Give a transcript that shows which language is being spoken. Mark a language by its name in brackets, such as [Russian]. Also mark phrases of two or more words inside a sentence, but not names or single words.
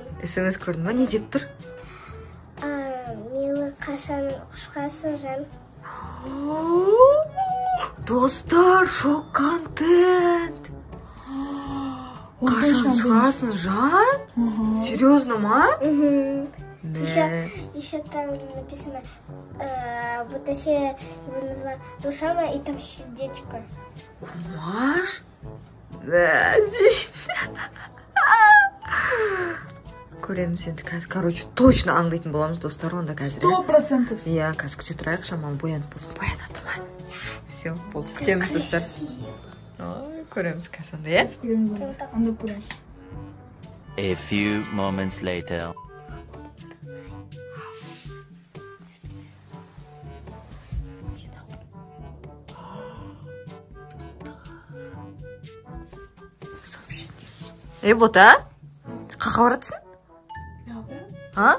[Kazakh] СМС көрдің ба? Не деп тұр? Мені қашан шығасың, жан? Достар, шок контент. Қашан шығасың, жан? Серьезно ма? [Russian] Еще там написано, вообще его назвали Душама, и там сердечко. [Kazakh] Кумаш? Көреміз енді қазір, короче, точно аңдайтын боламыз, достар, онда қазір. 100%. Иә, қазір күте тұрайық, шамалы боянып болсын. Боянады ма? Все, болды, күтеміз, достар. Көреміз қазір, онда, иә? Көреміз, аңдап көреміз. [English] A few moments later. [Kazakh] Бота, қақа баратсың? Иә.